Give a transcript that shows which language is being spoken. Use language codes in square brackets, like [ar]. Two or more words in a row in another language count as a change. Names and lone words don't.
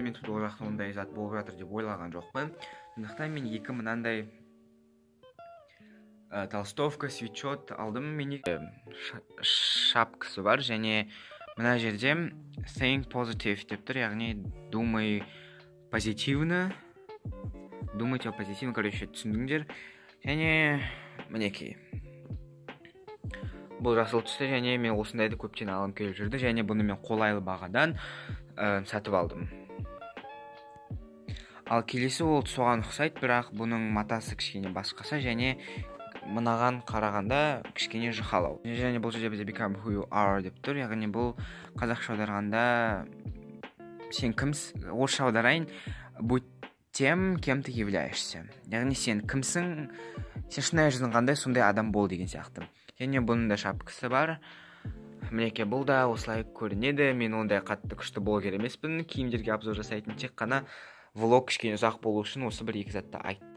[kk] Мен ол жақта ондай зат болып жатыр деп ойлаған жоқпын. Сондықтан мен екі мынандай толстовка, свитшот алдым. Мен шапкасы бар, және мына жерде [en] Think Positive [kk] деп тұр, яғни [ru] думай позитивно, думайте о позитивном, [kk] короче, түсіндіңдер. Және мінекей. Бұл жасыл түсті, және мен осындайды көптен алым келіп жүрді, және бұны мен қолайлы бағадан сатып алдым. Ал келесі ол соған ұқсайды, бірақ бұның матасы кішкене басқаша, және мынаған қарағанда кішкене жұқалау. Және бұл жерде бізде [en] become who you are [kk] деп тұр, яғни бұл қазақша аударғанда сен кімсің, орысша аударайын, [ru] будь тем, кем ты являешься. [kk] Яғни сен кімсің, сен шынайы жүзің қандай, сондай адам бол деген сияқты. Және бұның да шапкасы бар. Мінекей, бұл да осылай көрінеді. Мен ондай қатты күшті блогер емеспін. Киімдерге обзор жасайтын, тек қана влог кішкене ұзақ болу үшін осы бір екі затты айтты.